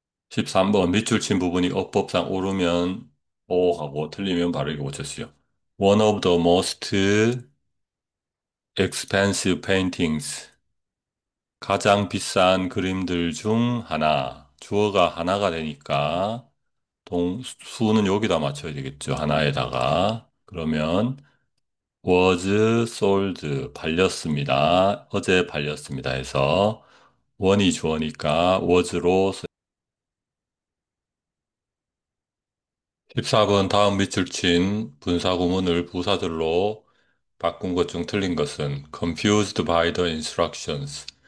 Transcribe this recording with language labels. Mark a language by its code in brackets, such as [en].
[ko] 13번 밑줄 친 부분이 어법상 옳으면 O 하고 틀리면 바로 이거 고쳤어요. [en] One of the most expensive paintings. [ko] 가장 비싼 그림들 중 하나. 주어가 하나가 되니까 수는 여기다 맞춰야 되겠죠. 하나에다가. 그러면 [en] was sold [ko] 팔렸습니다. 어제 팔렸습니다 해서 원이 주어니까 was로 14번 다음 밑줄 친 분사 구문을 부사절로 바꾼 것 중 틀린 것은 [en] confused by the instructions.